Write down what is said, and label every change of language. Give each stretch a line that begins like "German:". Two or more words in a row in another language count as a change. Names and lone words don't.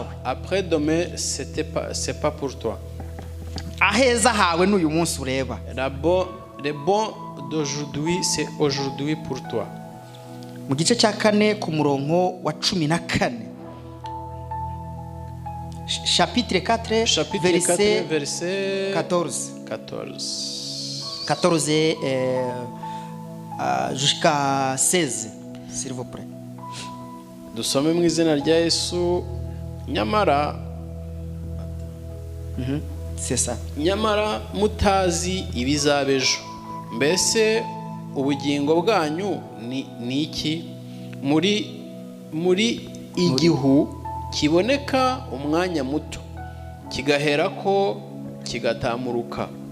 French: Après demain c'est pas pour toi.
Kinyarwanda: Aheza hawe n'uyu munsi ureba.
French: Le bon d'aujourd'hui, c'est aujourd'hui pour toi.
Kinyarwanda: Mu gice cya 4 ku murongo wa 14.
French: Chapitre 4, verset 14. 14 jusqu'à 16, s'il vous plaît.
Kinyarwanda: Dusome mu izina rya Yesu. Nyamara
French: c'est ça.
Kinyarwanda: Nyamara mutazi ibizabejo. Mbese ubugingo bwanyu ni iki? Muri igihu kiboneka umwanya muto kigaherako kigatamuruka.